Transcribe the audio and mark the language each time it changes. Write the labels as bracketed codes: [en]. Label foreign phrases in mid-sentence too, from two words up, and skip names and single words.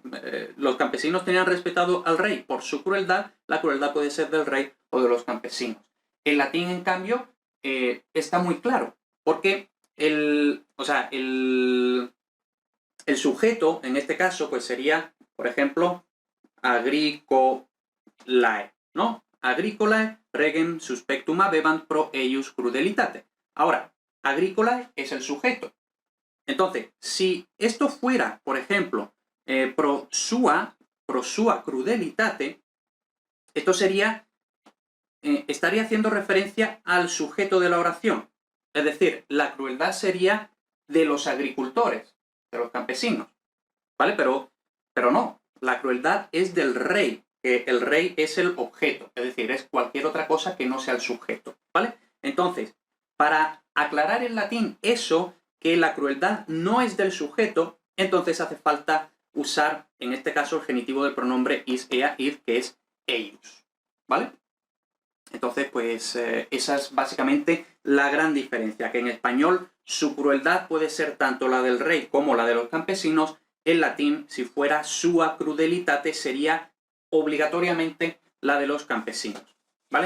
[es] Los campesinos tenían respetado al rey por su crueldad, la crueldad puede ser del rey o de los campesinos. En latín, en cambio, está muy claro, porque el sujeto, en este caso, pues sería, por ejemplo, agricolae, ¿no? [la] Agricolae regem suspectum habebant pro eius crudelitate. [es] Ahora, agricolae es el sujeto. Entonces, si esto fuera, por ejemplo, [la] pro sua crudelitate, [es] esto sería, estaría haciendo referencia al sujeto de la oración. Es decir, la crueldad sería de los agricultores, de los campesinos, ¿vale? Pero no, la crueldad es del rey, porque el rey es el objeto, es decir, es cualquier otra cosa que no sea el sujeto, ¿vale? Entonces, para aclarar en latín eso, que la crueldad no es del sujeto, entonces hace falta usar, en este caso, el genitivo del pronombre [la] is, ea, id, [es] que es eius, ¿vale? Entonces, pues esa es básicamente la gran diferencia, que en español su crueldad puede ser tanto la del rey como la de los campesinos. En latín, si fuera [la] sua crudelitate, [es] sería obligatoriamente la de los campesinos, ¿vale?